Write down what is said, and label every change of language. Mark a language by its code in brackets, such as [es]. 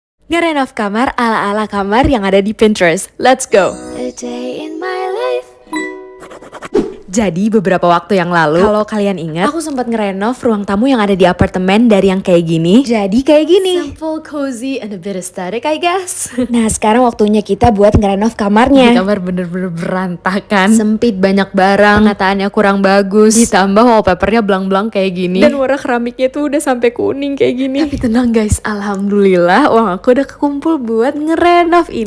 [id] Ngerenov kamar ala-ala kamar yang ada di Pinterest. Let's go. [en] A day in my life. [id] Jadi beberapa waktu yang lalu, kalau kalian ingat, aku sempat ngerenov ruang tamu yang ada di apartemen dari yang kayak gini jadi kayak gini. [en] Simple, cozy, and a bit aesthetic I guess. [id] Nah sekarang waktunya kita buat ngerenov kamarnya. Di kamar bener-bener berantakan, sempit, banyak barang, penataannya kurang bagus, ditambah wallpapernya belang-belang kayak gini, dan warna keramiknya tuh udah sampai kuning kayak gini. Tapi tenang guys, alhamdulillah uang aku udah kekumpul buat ngerenov ini.